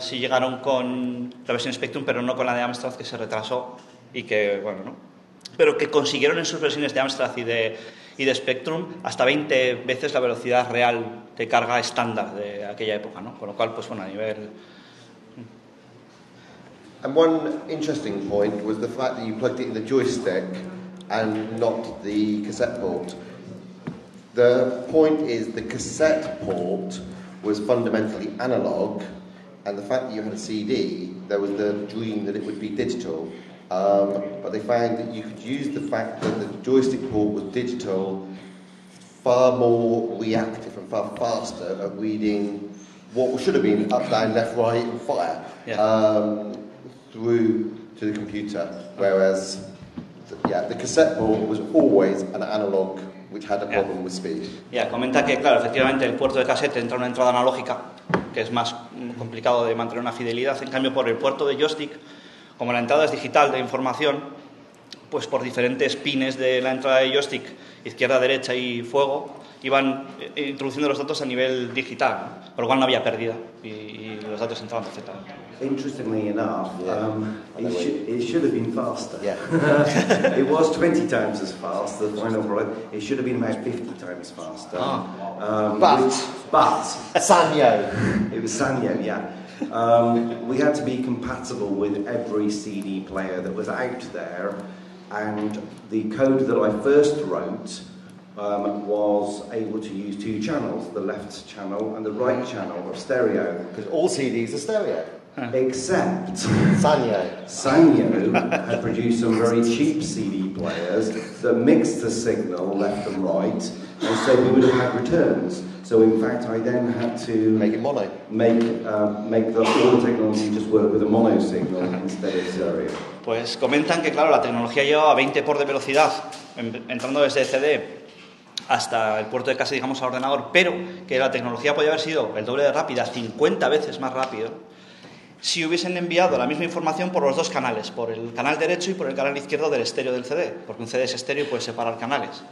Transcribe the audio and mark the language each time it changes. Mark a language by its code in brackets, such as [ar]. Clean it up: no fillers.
[es] Sí llegaron con la versión Spectrum, pero no con la de Amstrad, que se retrasó, y que, bueno, ¿no? Pero que consiguieron en sus versiones de Amstrad y de Spectrum hasta 20 veces la velocidad real de carga estándar de aquella época, ¿no? Con lo cual, pues bueno, a nivel... [en] And one interesting point was the fact that you plugged it in the joystick and not the cassette port. The point is the cassette port was fundamentally analog, and the fact that you had a CD, there was the dream that it would be digital. But they found that you could use the fact that the joystick port was digital far more reactive and far faster at reading what should have been up, down, left, right, and fire. Yeah. Through to the computer, whereas the cassette port was always an analog, which had a problem with speed. [es] Yeah, comenta que claro, efectivamente el puerto de cassette entra una entrada analógica, que es más complicado de mantener una fidelidad. En cambio, por el puerto de joystick, como la entrada es digital de información, pues por diferentes pines de la entrada de joystick, izquierda, derecha y fuego, iban introduciendo los datos a nivel digital, por lo cual no había pérdida y los datos entraban perfectamente. [en] Interestingly enough, it should have been faster. Yeah. It was 20 times as fast, the final product. It should have been about 50 times faster. But Sanyo. It was Sanyo, yeah. We had to be compatible with every CD player that was out there, and the code that I first wrote was able to use two channels, the left channel and the right channel of stereo. Because all CDs are stereo. Except Sanyo. Sanyo had produced some very cheap CD players that mixed the signal left and right, and so we would have had returns. So in fact, I then had to make it mono. Make the whole technology just work with a mono signal instead of stereo. [es] Pues comentan que claro, la tecnología llevaba 20 por de velocidad entrando desde CD hasta el puerto de casa, digamos, al ordenador, pero que la tecnología podía haber sido el doble de rápida, 50 veces más rápido, si hubiesen enviado la misma información por los dos canales, por el canal derecho y por el canal izquierdo del estéreo del CD, porque un CD es estéreo y puede separar canales.